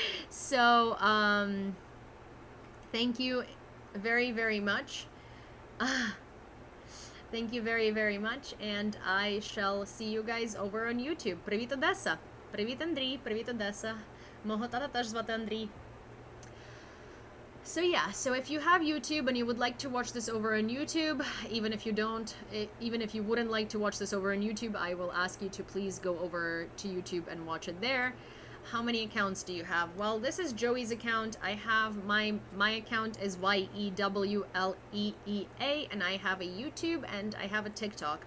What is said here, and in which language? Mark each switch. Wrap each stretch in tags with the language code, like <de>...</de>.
<en>So, thank you very, very much. Thank you very, very much, and I shall see you guys over on YouTube.</en> <uk>Привіт, Одеса! Привіт, Андрій! Привіт, Одеса! Мого тата теж звати Андрій.</uk> <en>So yeah, so if you have YouTube and you would like to watch this over on YouTube, even if you don't, even if you wouldn't like to watch this over on YouTube, I will ask you to please go over to YouTube and watch it there. How many accounts do you have? Well, this is Joey's account. I have my account is Yewleea, and I have a YouTube and I have a TikTok.</en>